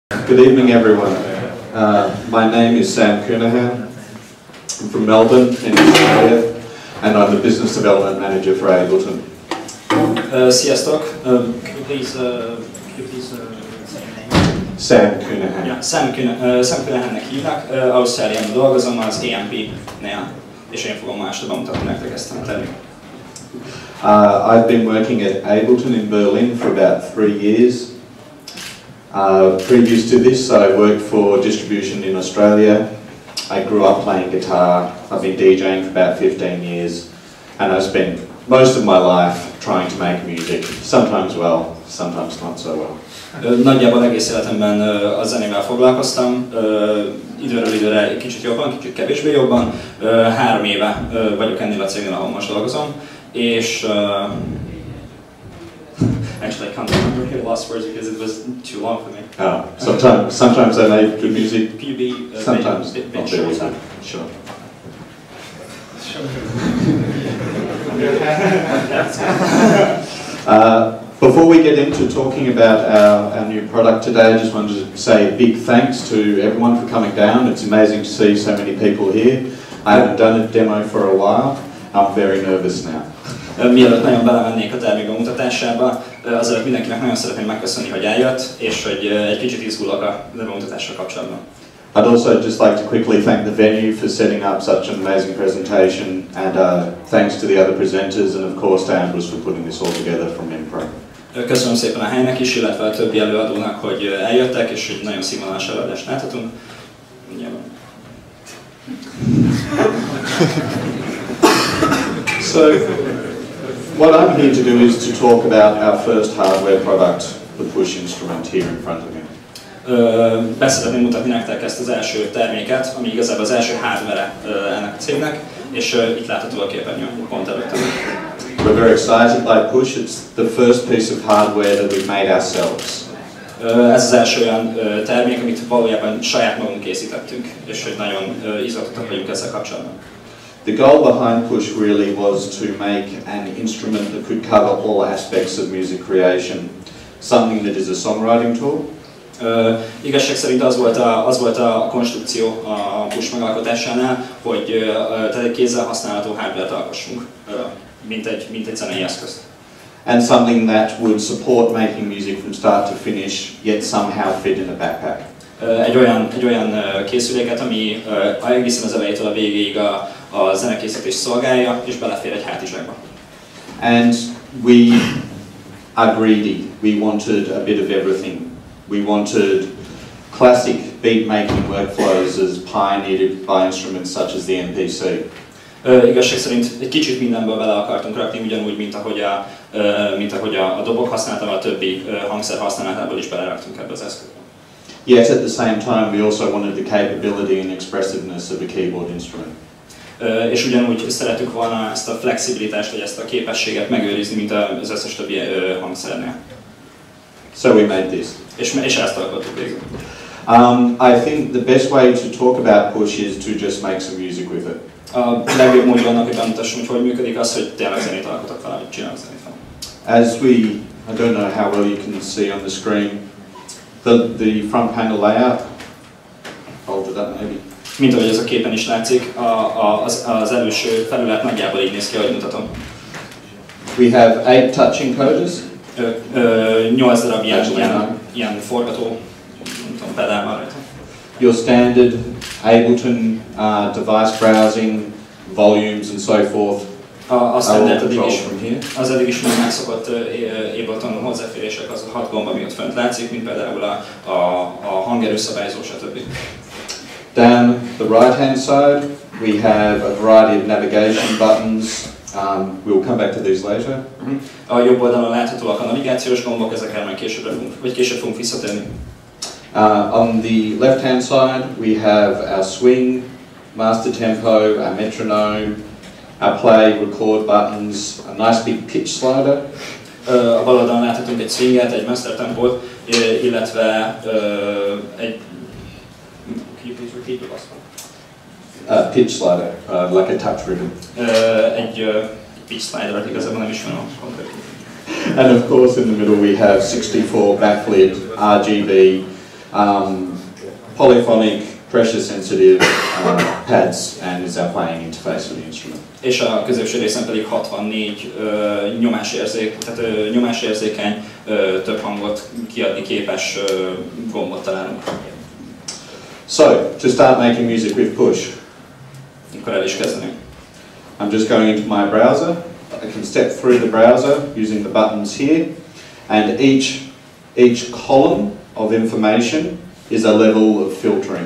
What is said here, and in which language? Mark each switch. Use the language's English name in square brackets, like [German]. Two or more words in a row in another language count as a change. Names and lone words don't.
[English] Good evening, everyone. My name is Sam Counihan. I'm from Melbourne, in Australia, and I'm the Business Development Manager for Ableton. [Hungarian] Sziasztok! [English] Could you please say your name? Sam Counihan. [Hungarian] Yeah, Sam Counihannek hívnak. Ausztráliában dolgozom az EMP-nél, és én fogom ma este bemutatni nektek ezt a terméket. [English] I've been working at Ableton in Berlin for about 3 years. Previous to this, I worked for distribution in Australia. I grew up playing guitar. I've been DJing for about 15 years, and I've spent most of my life trying to make music. Sometimes well, sometimes not so well. [Hungarian] Nagyjából egész életemben a zenével foglalkoztam, időről időre kicsit jobban, kicsit kevésbé jobban. 3 éve vagyok ennél a cégnél, ahol most dolgozom, és [English] actually I can't remember here the last words because it was too long for me. Oh, sometimes I make good music. Could you be sometimes bit shorter? Sure. Before we get into talking about our new product today, I just wanted to say a big thanks to everyone for coming down. It's amazing to see so many people here. I haven't done a demo for a while. I'm very nervous now. [Hungarian] Mielőtt nagyon belemennék a termék bemutatásába, azért mindenkinek nagyon szeretném megköszönni, hogy eljött, és hogy egy kicsit izgulok a bemutatással kapcsolatban. [English] I'd also just like to quickly thank the venue for setting up such an amazing presentation, and thanks to the other presenters, and of course to Ambrose for putting this all together from imPro. [Hungarian] Köszönöm szépen a helynek is, illetve a többi előadónak, hogy eljöttek, és hogy nagyon színvonalas előadást láthatunk. [English] So, what I'm here to do is to talk about our first hardware product, the Push instrument here in front of me. [Hungarian] Be szeretném mutatni nektek ezt az első terméket, ami igazából az első hardware ennek a cégnek, és itt látható a képernyőn pont előttem. [English] We're very excited by Push. It's the first piece of hardware that we've made ourselves. [Hungarian] Ez az első olyan termék, amit valójában saját magunk készítettünk, és hogy nagyon izgatottak vagyunk ezzel kapcsolatban. [English] The goal behind Push really was to make an instrument that could cover all aspects of music creation, something that is a songwriting tool. [Hungarian] Igazság szerint az volt a konstrukció a Push megalkotásánál, hogy tehát egy kézzel használható hardware-t alkossunk, mint egy zenei eszközt. [English] And something that would support making music from start to finish, yet somehow fit in a backpack. [Hungarian] Egy olyan készüléket, ami egészen az elejétől a végéig a zenekészítés szolgálja, és belefér egy hátizsákba. [English] And we are greedy. We wanted a bit of everything. We wanted classic beat-making workflows as pioneered by instruments such as the MPC. [Hungarian] Igazság szerint egy kicsit mindenből bele akartunk rakni, ugyanúgy, mint ahogy a dobok használatával, a többi hangszer használatából is beleraktunk ebbe az eszközbe. [English] Yet at the same time we also wanted the capability and expressiveness of a keyboard instrument. [Hungarian] És ugyanúgy szerettük volna ezt a flexibilitást, vagy ezt a képességet megőrizni, mint az összes többi hangszernél. [English] So we made this. [Hungarian] És ezt alkottuk végül. [English] I think the best way to talk about Push is to just make some music with it. [Hungarian] A legjobb módja annak, hogy bemutassam, hogy működik az, hogy tényleg zenét alkotok valamit, csinálok zenét valamit. [English] As I don't know how well you can see on the screen, the front panel layout, hold it up maybe. [Hungarian] Mint ahogy ez a képen is látszik, az előső felület nagyjából így néz ki, ahogy mutatom. [English] We have 8 touch encoders. [Hungarian] 8 darab ilyen forgató, nem tudom, pedál van rajta. [English] Your standard Ableton device browsing, volumes and so forth. [Hungarian] A standard az eddig is még megszokott Ableton hozzáférések, az a 6 gomb, ami ott fönt látszik, mint például a hangerőszabályzó, stb. [English] Down the right hand side we have a variety of navigation buttons. We'll come back to these later. [Hungarian] A jobb oldalon láthatóak a navigációs gombok, ezekkel majd később fogunk visszatérni. [English] On the left hand side we have our swing, master tempo, our metronome, our play, record buttons, a nice big pitch slider. [Hungarian] A bal oldalon láthatunk egy swinget, egy master tempót, illetve egy... [English] Can you please repeat the last one? Pitch slider, like a touch ribbon. [Hungarian] Egy [English] pitch slider, [Hungarian] igazából nem ismerem a konkrét. [English] And of course in the middle we have 64 backlit RGB polyphonic, pressure sensitive pads, and is our playing interface for the instrument. [Hungarian] És a középső részen pedig 64 nyomásérzékeny, több hangot kiadni képes gombot találunk. [English] So, to start making music with Push, [Hungarian] akkor el is kezdeném. [English] I'm just going into my browser. I can step through the browser using the buttons here, and each column of information is a level of filtering.